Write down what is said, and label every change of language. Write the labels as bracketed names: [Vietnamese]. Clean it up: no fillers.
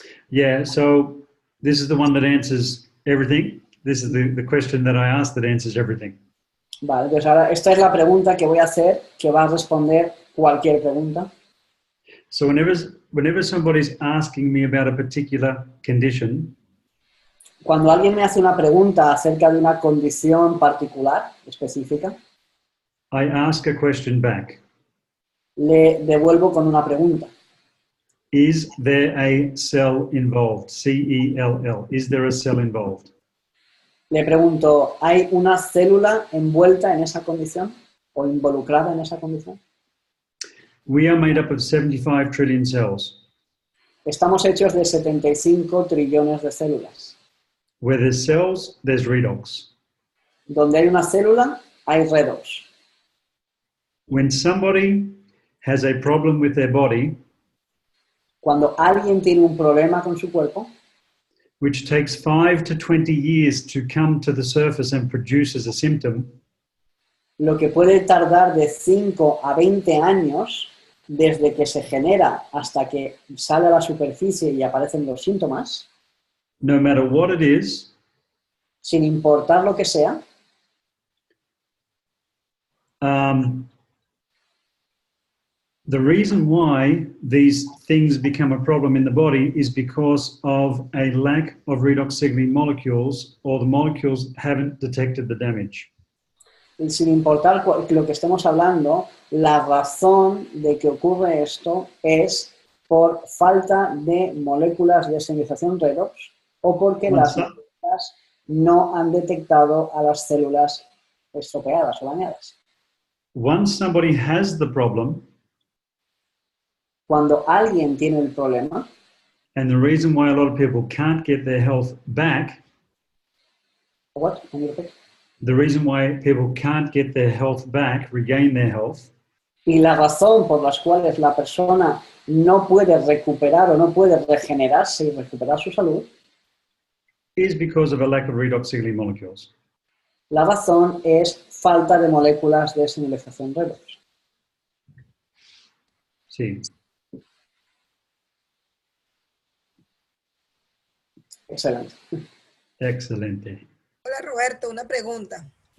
[English] Yeah, so this is the one that answers everything. This is the question that I asked that answers everything. [Spanish] Vale, pues ahora esta es la pregunta que voy a hacer, que va a responder cualquier pregunta. [English] So whenever somebody's asking me about a particular condition, [Spanish] Cuando alguien me hace una pregunta acerca de una condición particular, específica, [English] I ask a question back. [Spanish] le devuelvo con una pregunta. [English] Is there a cell involved? C-E-L-L. Is there a cell involved? [Spanish] Le pregunto, ¿hay una célula envuelta en esa condición o involucrada en esa condición? [English] We are made up of 75 trillion cells. [Spanish] Estamos hechos de 75 trillones de células. [English] Where there's cells, there's redox. [Spanish] Donde hay una célula, hay redox. [English] When somebody has a problem with their body, [Spanish] Cuando alguien tiene un problema con su cuerpo, [English] which takes 5 to 20 years to come to the surface and produces a symptom, [Spanish] lo que puede tardar de 5 a 20 años desde que se genera hasta que sale a la superficie y aparecen los síntomas, [English] no matter what it is, [Spanish] sin importar lo que sea, [English] the reason why these things become a problem in the body is because of a lack of redox signaling molecules, or the molecules haven't detected the damage. [Spanish] y sin importar lo que estemos hablando, la razón de que ocurre esto es por falta de moléculas de señalización redox o porque las moléculas no han detectado a las células estropeadas o dañadas. [English] Once somebody has the problem, [Spanish] Cuando alguien tiene el problema, [English] and the reason why a lot of people can't get their health back, what? Can you repeat? the reason why people can't get their health back, regain their health, [Spanish] Y la razón por las cuales la persona no puede recuperar o no puede regenerarse y recuperar su salud, [English] is because of a lack of redox signaling molecules. [Spanish] la razón es falta de moléculas de señalización redox. Sí. Excelente. Excelente. Hola Roberto, una pregunta.